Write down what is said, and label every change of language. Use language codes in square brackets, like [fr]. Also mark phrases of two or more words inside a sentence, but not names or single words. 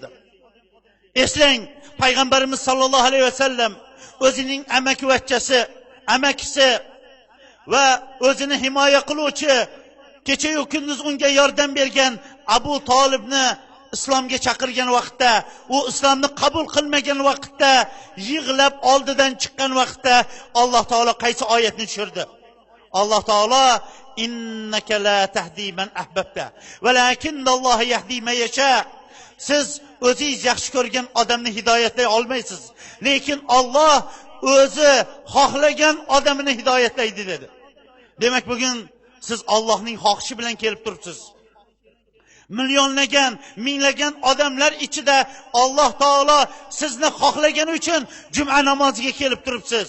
[uz] Eslang, payg'ambarimiz sollallohu alayhi vasallam o'zining amakisi va o'zini himoya qiluvchi, kecha-yu kunduz unga yordam bergan Abu Talibni islomga chaqirgan vaqtda, u islomni qabul qilmagan vaqtda, yig'lab oldidan chiqqan vaqtda Alloh taolo qaysi oyatni tushirdi? Alloh taolo [ar] إنك لا تهدي من أحببت، ولكن الله يهدي من يشاء. [uz] Siz o'zingiz yaxshi ko'rgan odamni hidoyatlay olmaysiz, lekin Alloh o'zi xohlagan odamini hidoyatlaydi dedi. Demak, bugun siz Allohning xohishi bilan kelib turibsiz. Millionlagan, minglagan odamlar ichida Alloh taolo sizni xohlagani uchun juma namoziga kelib turibsiz.